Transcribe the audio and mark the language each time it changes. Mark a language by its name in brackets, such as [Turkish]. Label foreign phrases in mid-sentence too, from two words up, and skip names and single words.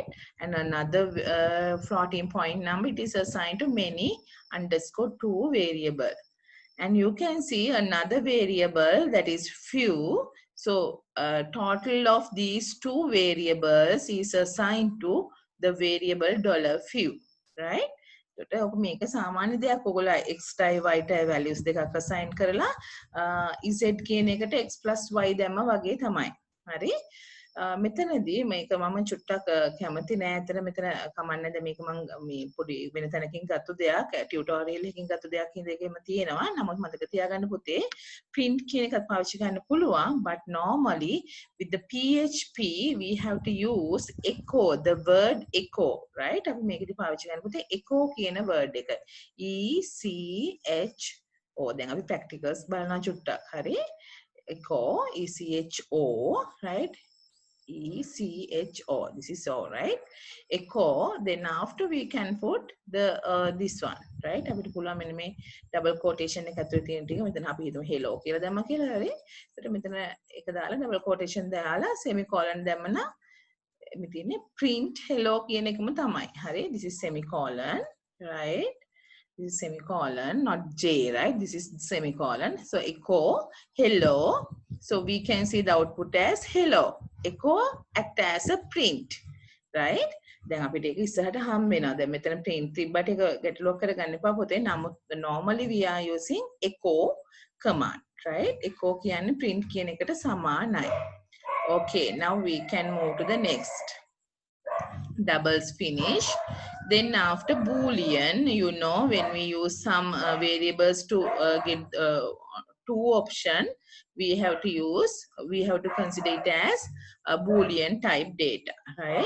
[English] And another floating point number, it is assigned to many underscore 2 variable. And you can see another variable that is few. So total of these two variables is assigned to the variable $few, right? [Sinhala] ඔක මේක සාමාන්‍ය දෙයක් ඔයගොල්ලෝ x ටයි y ටයි values දෙකක් assign කරලා z කියන එකට [English] x plus y [Sinhala] දැම්ම වගේ තමයි. හරි? මෙතනදී මේක මම චුට්ටක් කැමති නෑ. ඇතර මෙතන කමන්නේ දැන් මේක මම මේ පොඩි වෙන තැනකින් ගත්ත දෙයක්, ටියුටෝරියල් එකකින් ගත්ත දෙයක් හින්දා ඒකෙම තියෙනවා. නමුත් මතක තියාගන්න පුතේ print කියන එකත් පාවිච්චි කරන්න පුළුවන්, [English] but normally with the PHP we have to use echo, the word echo, right? [Sinhala] අපි මේකදී පාවිච්චි කරන්න පුතේ echo කියන word එක. E C H O. දැන් අපි practicals බලනවා චුට්ටක්. හරි? [English] echo, E C H O, right? ECHO. This is O, right? Echo. Then after we can put the this one, right? [Sinhala] අපිට පුළුවන් මෙන්න මේ [English] double quotation [Sinhala] එක ඇතුලේ තියෙන ටික මෙතන අපි හිතමු hello කියලා දැම්මා කියලා හරි. ඒකට මෙතන එක දාලා [English] double quotation [Sinhala] දාලා semicolon දැම්ම නම් මේ තියෙන්නේ [English] print hello [Sinhala] කියන එකම තමයි. හරි? [English] This is semicolon, right? This is semicolon, not J, right? This is semicolon. So echo hello. So we can see the output as hello. Echo act as a print, right? [Sinhala] දැන් අපිට ඒක ඉස්සරහට හම් වෙනවා. දැන් මෙතන print තිබ්බට ඒක ගැටලුවක් කරගන්න එපා පොතේ. [English] නමුත් normally we are using echo command, right? [Sinhala] echo කියන්නේ print කියන එකට සමානයි. [English] Okay, now we can move to the next. Doubles finish. Then after boolean, you know, when we use some variables to get two option, we have to consider it as a boolean type data, right?